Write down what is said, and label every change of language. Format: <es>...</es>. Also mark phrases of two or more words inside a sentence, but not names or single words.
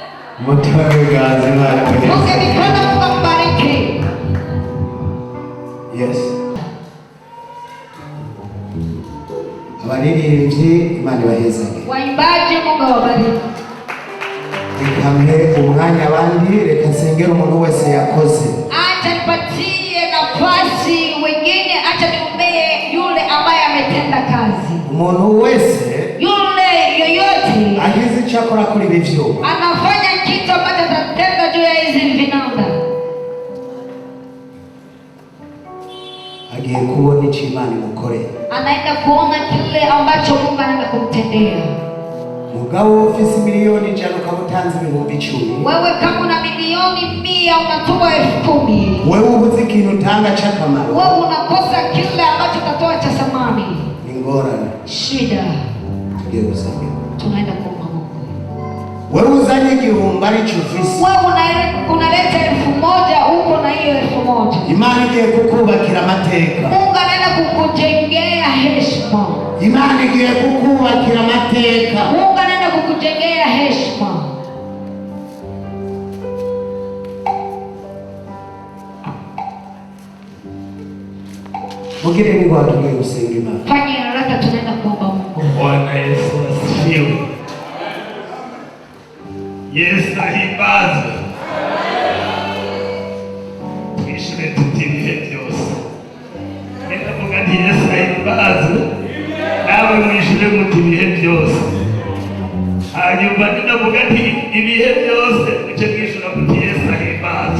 <rn>Mutware w'ibiganza Imana Funge imuhezagire.</rn> <sw>mikono, Mungu akubariki.</sw> <en>Yes.</en> <rn>Abaririmbyi Imana ibahezagire.</rn> <sw>Waimbaji, Mungu awabariki.</sw> <rn>Reka mpe umwanya abandi, reka nsengere umuntu wese yakoze.</rn> <sw>Acha nipatie nafasi wengine, acha niombee yule ambaye ametenda kazi.</sw> <rn>Umuntu wese</rn> <sw>Yule yoyote</sw> <rn>agize icyo akora kuri ibi vyuma,</rn> <sw>anafanya kitu ambacho atatenda juu ya hizi vinanda,</sw> <rn>agiye kubona icyo Imana imukorera.</rn> <sw>anaenda kuona kile ambacho Mungu anaenda kumtendea.</sw> <rn>Mugabo ufise miliyoni ijana ukamutanze ibihumbi 10,</rn> <sw>Wewe kama una milioni 100 unatoa 10,000,</sw> <rn>wewe ubuze ikintu utanga cy'akamaro,</rn> <sw>wewe unakosa kile ambacho utatoa cha thamani.</sw> <rn>ni ngorane.</rn> <sw>Shida.</sw> <rn>Tugiye gusengera.</rn> <sw>Tunaenda kuomba Mungu.</sw> <rn>Wewe uzanye igihumbi aricyo ufise,</rn> <sw>Wewe unaleta 1,000 huko na hiyo 1,000.</sw> <rn>Imana igiye kukubakira amateka.</rn> <sw>Mungu anaenda kukujengea heshima.</sw> <rn>Imana igiye kukubakira amateka.</rn> <sw>Mungu anaenda kukujengea heshima.</sw> <rn>Mugire ngo tugiye gusenga Imana.</rn> <sw>Fanya haraka, tunaenda kuomba Mungu. Bwana Yesu asifiwe.</sw> <rn>Yesu ahimbaze. Twishime tuti ibihe byose. Reka vuga nti Yesu ahimbaze. Nawe mwishime muti ibihe byose. Hanyuma ninavuga nti ibihe byose muce mwishura muti Yesu ahimbaze.</rn>